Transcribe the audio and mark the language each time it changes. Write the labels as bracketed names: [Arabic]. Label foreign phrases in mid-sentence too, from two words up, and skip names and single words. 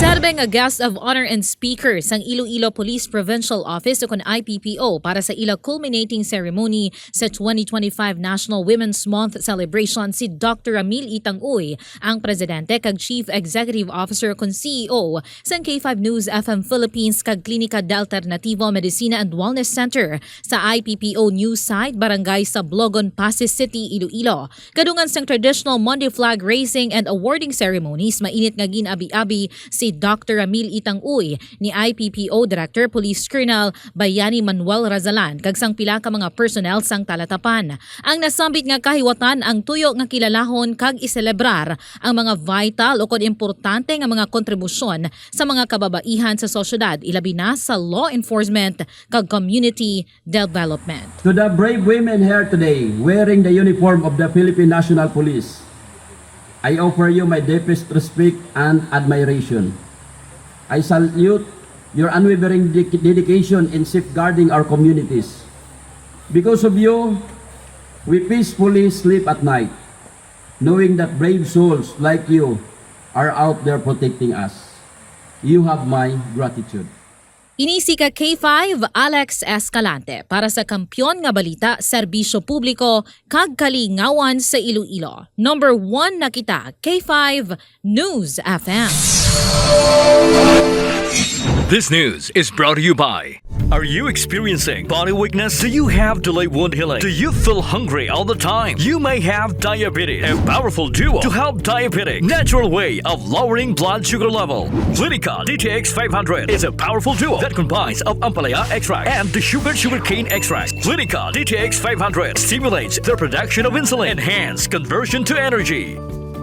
[Hiligaynon] Presente nga [English] guest of honor and speaker [Hiligaynon] sang Iloilo Police Provincial Office o kon IPPO para sa ila [English] culminating ceremony [Hiligaynon] sa 2025 [English] National Women's Month celebration [Hiligaynon] si Dr. Ramel ang presidente kag [English] Chief Executive Officer [Hiligaynon] kon CEO sang K5 News FM Philippines kag Klinika de Alternativo Medicina and Wellness Center sa IPPO news site barangay sa Blogon, Pasig City, Iloilo. Kadungan sang [English] traditional Monday flag raising and awarding ceremonies [Hiligaynon] mainit nga ginabi-abi si Dr. Ramel ni IPPO [English] Director Police Colonel [Hiligaynon] Bayani Manuel Razalan kag sang pila ka mga personnel sang talatapan. Ang nasambit nga kahiwatan ang tuyo nga kilalahon kag iselebrar ang mga vital o kon importante nga mga kontribusyon sa mga kababaihan sa sosyedad ilabi na sa [English] law enforcement [Hiligaynon] kag [English] community development. To the brave women here today wearing the uniform of the Philippine National Police, I offer you my deepest respect and admiration. I salute your unwavering dedication in safeguarding our communities. Because of you, we peacefully sleep at night, knowing that brave souls like you are out there protecting us. You have my gratitude. [Hiligaynon] Inisi ka K5 Alex Escalante para sa Kampyon nga Balita, Serbisyo Publiko kag Kalingawan sa Iloilo. Number 1 na kita, K5 News FM. [English] This news is brought to you by... Are you experiencing body weakness? Do you have delayed wound healing? Do you feel hungry all the time? You may have diabetes. A powerful duo to help diabetic. Natural way of lowering blood sugar level. Clinica DTX 500 is a powerful duo that combines of ampalaya extract and the sugarcane extract. Clinica DTX 500 stimulates the production of insulin, enhance conversion to energy.